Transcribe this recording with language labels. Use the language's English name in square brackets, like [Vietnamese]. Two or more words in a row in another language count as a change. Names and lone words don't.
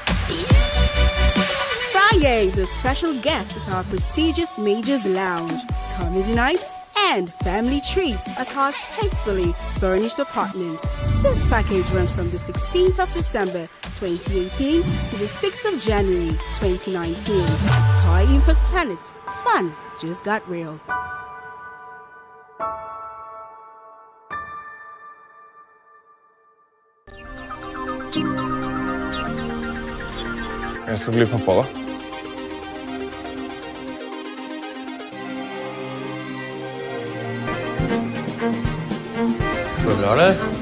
[English] Friday, the special guest at our prestigious Majors Lounge, comedy night, and family treats at our tastefully furnished apartments. This package runs from the 16th of December 2018 to the 6th of January 2019. High Impact Planet, fun just got real. [Norwegian] Jeg skal bli pappa, da. Så bra, det.